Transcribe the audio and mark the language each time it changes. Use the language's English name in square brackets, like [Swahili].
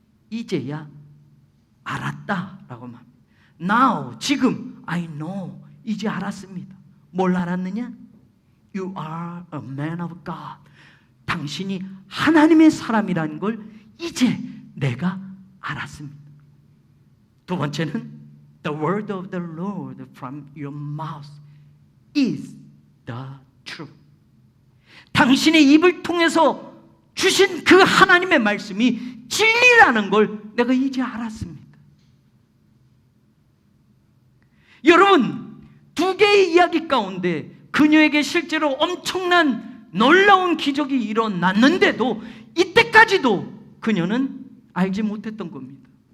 [Korean] 이제야 알았다라고 말합니다. Now, 지금 [English] I know, [Korean] 이제 알았습니다. 뭘 알았느냐? [English] You are a man of God. [Korean] 당신이 하나님의 사람이라는 걸 이제 내가 알았습니다. 두 번째는 [English] The word of the Lord from your mouth is the truth. [Korean] 당신의 입을 통해서 주신 그 하나님의 말씀이 진리라는 걸 내가 이제 알았습니다. 여러분, 두 개의 이야기 가운데 그녀에게 실제로 엄청난 놀라운 기적이 일어났는데도 이때까지도 그녀는 알지 못했던 겁니다.